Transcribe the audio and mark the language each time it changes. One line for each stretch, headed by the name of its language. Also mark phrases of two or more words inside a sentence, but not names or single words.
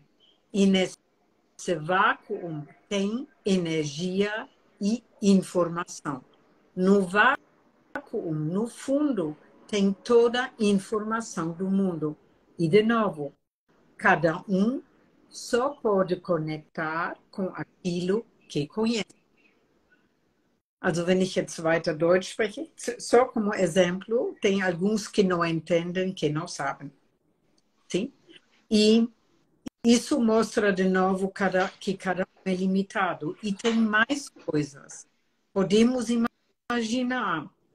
Portuguese: E nesse vácuo tem energia e informação. No vácuo, no fundo, tem toda a informação do mundo. E, de novo, cada um só pode conectar com aquilo que conhece.
German: Also, wenn ich jetzt weiter Deutsch spreche,
Portuguese: só como exemplo, tem alguns que não entendem, que não sabem. Sim? E isso mostra de novo que cada um é limitado. E tem mais coisas. Podemos imaginar.